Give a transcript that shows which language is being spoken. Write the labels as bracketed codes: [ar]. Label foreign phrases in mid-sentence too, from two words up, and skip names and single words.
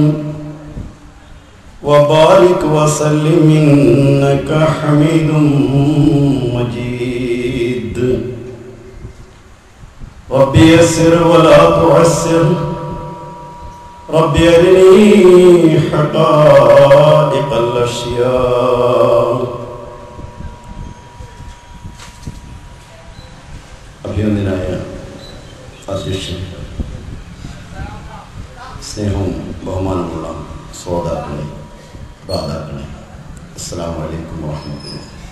[ar] وبارك وسلم إنك حميد مجيد رب يسر ولا تعسر رب أرني حقائق الأشياء [ml] അഭിനന്ദനായ അധ്യക്ഷൻ, സ്നേഹവും ബഹുമാനമുള്ള ശ്രോതാക്കളെ, ദാതാക്കളെ, [ar] السلام عليكم ورحمة الله.